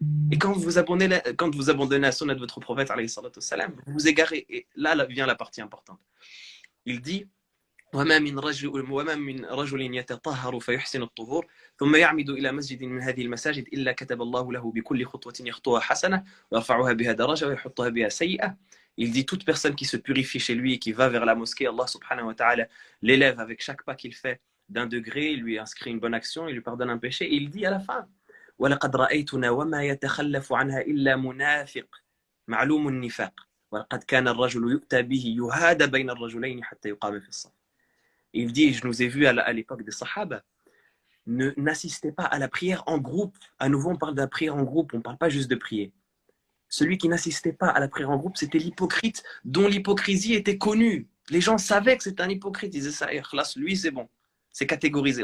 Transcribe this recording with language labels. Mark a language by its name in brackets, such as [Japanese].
[French] Et quand vous abandonnez la sunna de votre prophète alayhi wa vous vous égarez. Et là vient la partie importante. Il dit, [Arabic] وما من رجل يتطهر فيحسن الطهور ثم يعمد إلى مسجد من هذه المساجد إلا كتب الله له بكل خطوة يخطوها حسنة ويرفعها بها درجة ويحطها بها سيئة. [French] Il dit, toute personne qui se purifie chez lui et qui va vers la mosquée, Allah subhanahu wa ta'ala l'élève avec chaque pas qu'il fait d'un degré, il lui inscrit une bonne action, il lui pardonne un péché. Et il dit à la fin, [Arabic] وَلَقَدْ رَأَيْتُنَا وَمَا يَتَخَلَّفُ عَنْهَا إِلَّا مُنَافِقٌ معلوم النفاق وَلَقَدْ كَانَ الرَّجُلُ يُؤْتَى بِهِ يُهَادَ بَيْنَ الرَّجُلَيْنِ حَتَّى يُقَامَ في الصف. [French] Il dit, je nous ai vus à l'époque des Sahaba, n'assistez pas à la prière en groupe. À nouveau, on parle de la prière en groupe, on ne parle pas juste de prier. Celui qui n'assistait pas à la prière en groupe, c'était l'hypocrite dont l'hypocrisie était connue. Les gens savaient que c'était un hypocrite. Ils disaient ça, lui, c'est bon. C'est catégorisé.